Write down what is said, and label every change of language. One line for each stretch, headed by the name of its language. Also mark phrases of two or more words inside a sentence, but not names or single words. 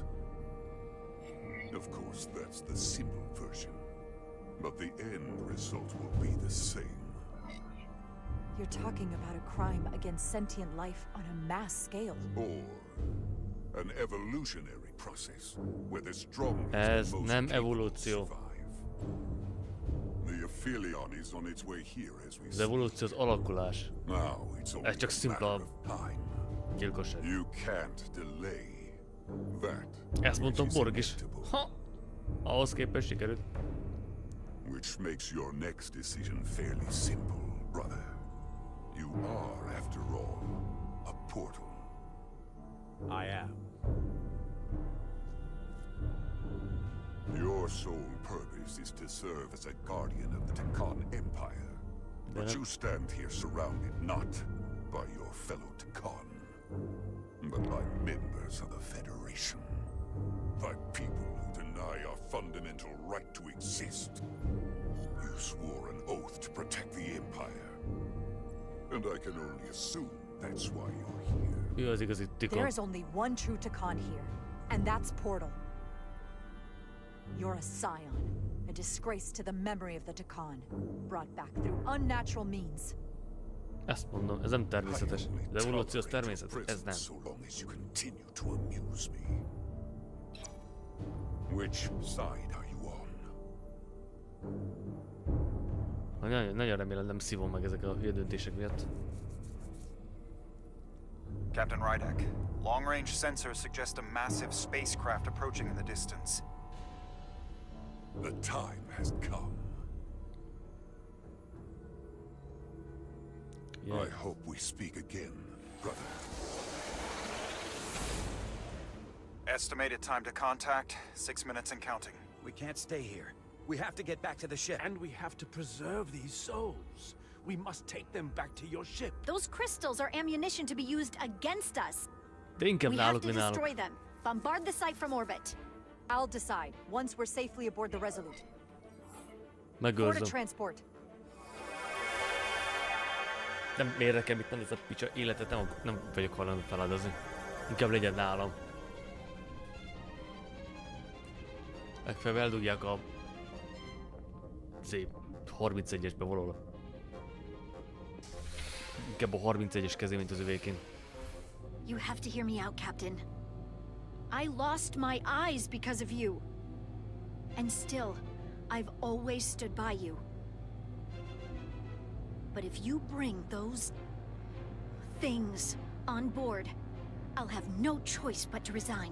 English: Of course, that's the simple version. But the end result will be the same. You're talking about a crime against sentient life on a mass scale. Or an evolutionary process where the strongest
Hungarian: Ez
English: and most
Hungarian: nem
English: capable
Hungarian: evolúció.
English: survive. The Aphelion is on its way here as we
Hungarian: Az evolúció az alakulás.
English: Now it's only
Hungarian: Ez csak a szimpla
English: matter of time.
Hungarian: gyilkosság.
English: You can't delay that.
Hungarian: Ezt mondtam
English: which is
Hungarian: Borg is.
English: inevitable.
Hungarian: Ha! Ahhoz képest sikerült.
English: Which makes your next decision fairly simple, brother. You are, after all, a portal. I am. Your sole purpose is to serve as a guardian of the Takan Empire. But you stand here surrounded not by your fellow Takan, but by members of the Federation. By people who deny our fundamental right to exist. You swore an oath to protect the Empire. And I can only assume that's why you're here.
Hungarian: Ő az igazi tikon.
English: There is only one true Takan here, and that's Portal. You're a scion, a disgrace to the memory of the Takan, brought back through unnatural means.
Hungarian: Ezt mondom, ez nem természetes. Az evolúció az természetes, ez nem.
English: So long as you continue to amuse me. Which side are you on?
Hungarian: Nagyon remélem nem szívom meg ezek a hülye döntések miatt.
English: Captain Rejtélyes, long-range sensors suggest a massive spacecraft approaching in the distance. The time has come. Yeah. I hope we speak again, brother. Estimated time to contact, 6 minutes and counting. We can't stay here. We have to get back to the ship. And we have to preserve these souls. We must take them back to your ship. Those crystals are ammunition to be used against us.
Hungarian: De inkább
English: We have
Hungarian: náluk,
English: to
Hungarian: mint náluk.
English: destroy them. Bombard the site from orbit. I'll decide once we're safely aboard the Resolute. Board a
Hungarian: Megőrzöm.
English: transport.
Hungarian: Nem miért nekem itt van ez a picsa életet, nem vagyok hajlandó feláldozni. Inkább legyen nálam. Legfeljebb eldugják a szép 31-esbe valahol. Inkább a 31-es kezé, mint az övékén.
English: You have to hear me out, Captain. I lost my eyes because of you. And still, I've always stood by you. But if you bring those things on board, I'll have no choice but to resign.